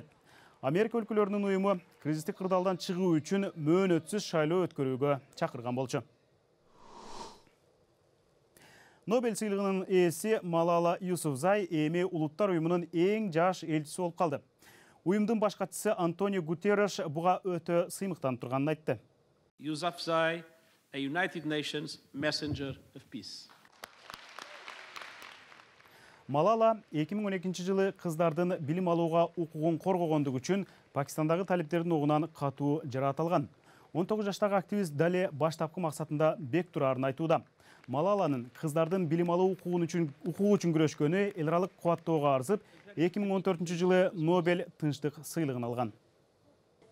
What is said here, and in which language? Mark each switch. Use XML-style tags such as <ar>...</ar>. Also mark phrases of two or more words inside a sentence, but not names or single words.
<ky>Америка өлкөлөрүнүн уюму кризистик кырдаалдан чыгуу үчүн мөөнөтсүз шайлоо өткөрүүгө чакырган болчу. Нобель сыйлыгынын ээси Малала Юсуфзай эми улуттар уюмунун эң жаш элчиси болуп калды. Уюмдун баш катчысы Антонио Гутерреш буга өтө сыймыктанып турганын айтты.</ky> <en>Yousafzai, a United Nations messenger of peace.</en> <ky>Малала 2012 жылы кыздардын билим алууга укугун коргогондугу үчүн Пакистандагы талиптердин огунан катуу жаратылган. 19 жаштагы активист дале баштапкы максатында бек турарын айтууда. Малаланын кыздардын билим алуу укугу үчүн күрөшкөнү эл аралык кубаттоого арзып, 2014 жылы Нобель тынчтык сыйлыгын алган.</ky>